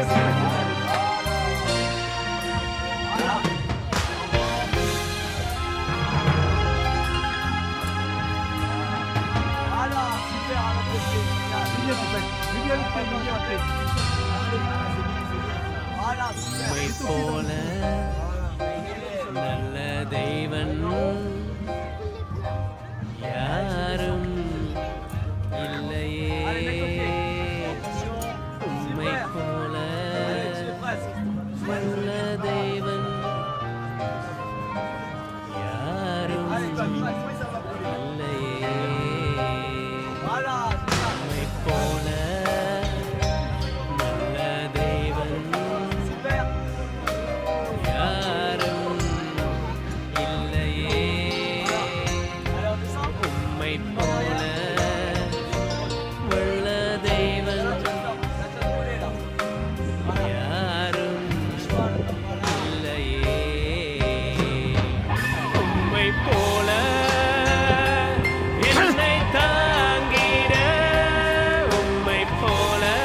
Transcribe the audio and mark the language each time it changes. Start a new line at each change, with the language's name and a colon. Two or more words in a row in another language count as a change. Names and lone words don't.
French: Voilà, super, à la pied. Voilà, super.
Tamil: உம்மை போல நல்ல தெய்வன் யாரும் இல்லையே உம்மை போல நல்ல தெய்வன் யாரும் இல்லையே
French: Voilà,
Tamil: உம்மை போல நல்ல தெய்வன்
French: super.
Tamil: யாரும் இல்லையே
French: Allez, on descend.
Tamil: உம்மை போல வல்ல தெய்வன் யாரும் இல்லையே உம்மை போல என்னை தாங்கிட உம்மை போல